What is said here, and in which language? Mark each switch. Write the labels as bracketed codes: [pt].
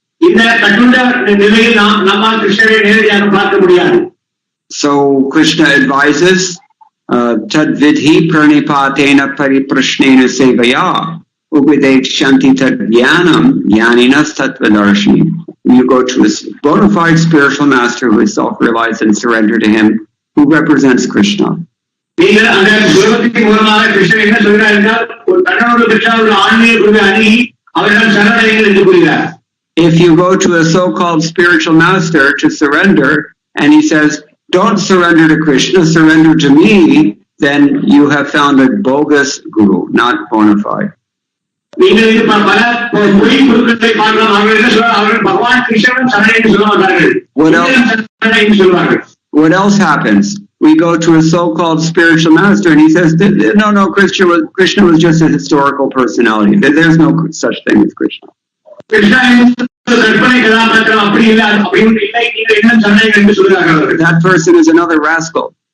[en] So Krishna advises, [sa] tad vidhi pranipatena pariprashnena sevaya upidekshanti tad jnanam jnaninas tattvadarshini. [en] You go to a bona fide spiritual master who is self-realized and surrender to him, who represents Krishna. [ta] நீங்கள் அந்த சுலபத்தின் மூலமாக கிருஷ்ணன் என்ன சொல்கிறார் என்றால் ஒரு கண்ணனோடு கிருஷ்ணனோட ஆன்மீக குருவை அணுகி அவரிடம் சரணடைங்கள் என்று கூறுகிறார். [en] If you go to a so-called spiritual master to surrender, and he says, don't surrender to Krishna, surrender to me, then you have found a bogus guru, not bona fide. [ta] நீங்கள் இது பல பொய் குருக்களை பார்க்கலாம். அவர்கள் என்ன சொல்றாங்க? அவர்கள் பகவான் கிருஷ்ணன் சரணடைந்து சொல்ல மாட்டார்கள். சொல்வார்கள். [en] What else happens? We go to a so-called spiritual master and he says, no, Krishna was just a historical personality. There's no such thing as Krishna. That person is another rascal.